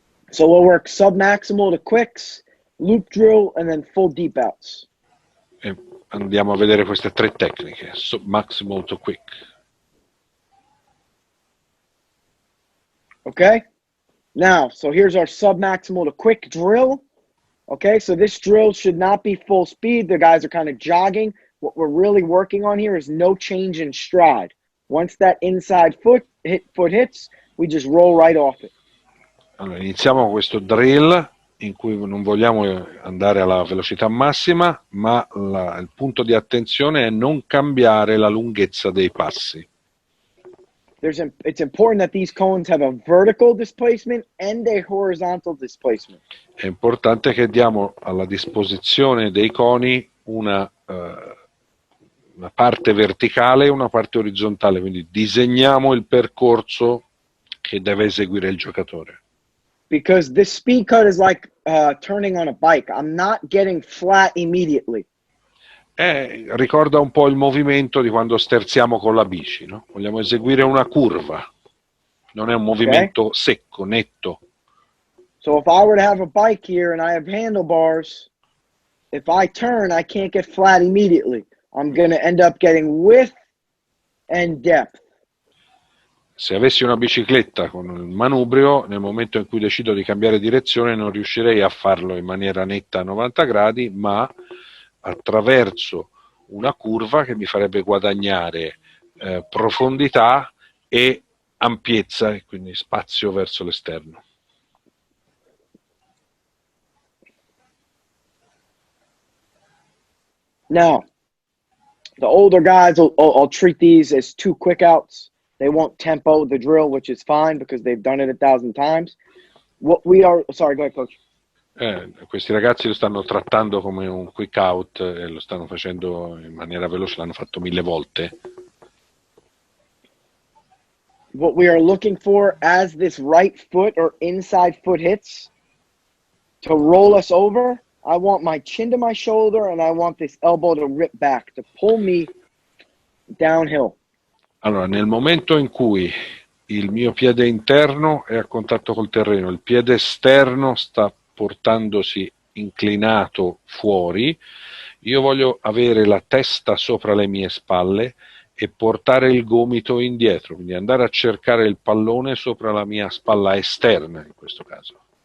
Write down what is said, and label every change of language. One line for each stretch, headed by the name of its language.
English: So we'll work sub-maximal to quicks, loop drill, and then full deep outs.
Italian: Andiamo a vedere queste tre tecniche, sub-maximal to quick.
English: Okay? Now, so here's our sub-maximal to quick drill. Okay, so this drill should not be full speed. The guys are kind of jogging. What we're really working on here is no change in stride. Once that inside foot hits, we just roll right off it.
Italian: Allora, iniziamo questo drill in cui non vogliamo andare alla velocità massima, ma il punto di attenzione è non cambiare la lunghezza dei passi.
English: It's important that these cones have a vertical displacement and a horizontal displacement.
Italian: È importante che diamo alla disposizione dei coni una parte verticale e una parte orizzontale, quindi disegniamo il percorso che deve eseguire il giocatore.
English: Because this speed cut is like turning on a bike. I'm not getting flat immediately.
Italian: Ricorda un po' il movimento di quando sterziamo con la bici, no? Vogliamo eseguire una curva, non è un movimento secco, netto.
English: So if I were to have a bike here and I have handlebars, if I turn, I can't get flat immediately. I'm going to end up getting width and depth.
Italian: Se avessi una bicicletta con il manubrio, nel momento in cui decido di cambiare direzione non riuscirei a farlo in maniera netta a 90 gradi, ma attraverso una curva che mi farebbe guadagnare profondità e ampiezza, e quindi spazio verso l'esterno.
English: Now, the older guys, I'll treat these as two quick outs. They won't tempo the drill, which is fine because they've done it 1,000 times. Sorry, go ahead, coach.
Italian: Questi ragazzi lo stanno trattando come un quick out e lo stanno facendo in maniera veloce, l'hanno fatto 1000 volte.
English: What we are looking for as this right foot or inside foot hits to roll us over, I want my chin to my shoulder and I want this elbow to rip back, to pull me downhill.
Italian: Allora, nel momento in cui il mio piede interno è a contatto col terreno, il piede esterno sta portandosi inclinato fuori, io voglio avere la testa sopra le mie spalle e portare il gomito indietro, quindi andare a cercare il pallone sopra la mia spalla esterna in questo caso.